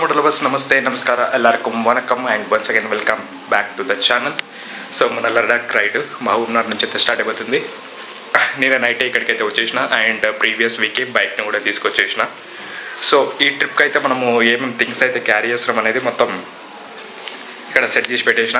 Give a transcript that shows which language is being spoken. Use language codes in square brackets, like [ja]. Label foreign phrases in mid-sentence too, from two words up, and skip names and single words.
[en] ಫಸ್ಟ್ [kn] ನಮಸ್ತೆ ನಮಸ್ಕಾರ ಎಲ್ಲರಿಗೂ [en] ವಣಕಮ್ and once again welcome back to the channel. [te] సో మన లడాక్ రైడ్ మహబూబ్నగర్ నుంచి అయితే స్టార్ట్ అయిపోతుంది. నేను నైట్ ఇక్కడికైతే వచ్చేసిన అండ్ [en] previous week [te] బైక్ని కూడా తీసుకొచ్చేసిన. సో ఈ ట్రిప్కి అయితే మనము ఏమేమి థింగ్స్ అయితే క్యారీ చేస్తున్నాం అనేది మొత్తం ఇక్కడ సెట్ చేసి పెట్టేసిన.